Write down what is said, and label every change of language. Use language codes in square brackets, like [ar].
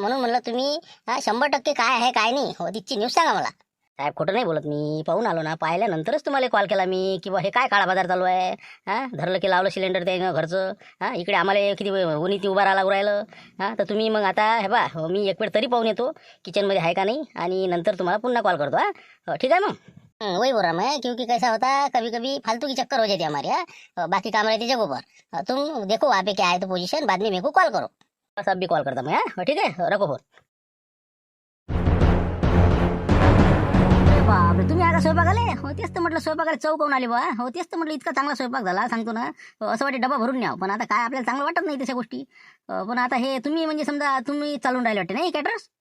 [mr] म्हणून म्हणलं तुम्ही 100% काय आहे काय नाही, हो तिथची न्यूज सांगा मला. साहेब खोटं नाही बोलत मी. पाहून आलो ना, पाहिल्यानंतरच तुम्हाला कॉल केला मी की बा हे काय काळा बाजार चालू आहे. धरलं की लावलं सिलेंडर ते घरचं. इकडे आम्हाला किती उन्हीत उभा राहायला राहिलं. तर तुम्ही मग आता हे बा, हो मी एक वेळ तरी पाहून येतो किचनमध्ये आहे का नाही, आणि नंतर तुम्हाला पुन्हा कॉल करतो. हो ठीक आहे मग. [hi] वही बोल रहा मैं, क्योंकि कैसा होता कभी कभी फालतू की चक्कर हो जाती है हमारे बाकी काम रहती जगहों पर। तुम देखो वहाँ पे क्या है तो पोजीशन, बाद में मेरे को कॉल करो। बस अब भी कॉल करता मैं। ठीक है रखो फोन। [mr] अरे बापरे, तुम्ही आता स्वयंपाक आले. हो तेच तर म्हटलं स्वयंपाकाला चव पाहून आली बा. हो तेच तर म्हटलं इतका चांगला स्वयंपाक झाला सांगतो ना. असं वाटते डबा भरून न्याव, पण आता काय आपल्याला चांगलं वाटत नाही तशा गोष्टी. पण आता हे तुम्ही म्हणजे समजा तुम्ही चालून राहिले वाटते नाही कॅटरस.